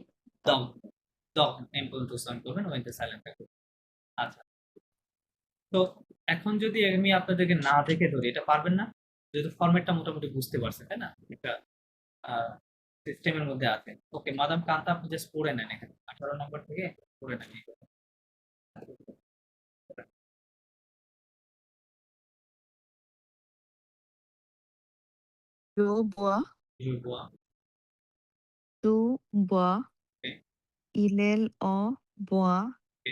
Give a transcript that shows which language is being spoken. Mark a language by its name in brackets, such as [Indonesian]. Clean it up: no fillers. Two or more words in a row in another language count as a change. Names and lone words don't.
[Bangla] দগ দগ এম পর্যন্ত সাউন্ড করবেন ওইতে সাইলেন্ট থাকবে। আচ্ছা তো এখন যদি আমি আপনাদেরকে না দেখে ধরি এটা পারবেন না, যেহেতু ফরম্যাটটা মোটামুটি বুঝতে পারছেন তাই না? একটা সিস্টেমের মধ্যে আছে। ওকে মাদাম কান্তা আপনি জাস্ট পড়ে নেন এখানে 18 নম্বর থেকে পড়ে নেন। [French] Jo bois, Je vois, tu bois, [English] ok, [French] il en boit, [English] ok,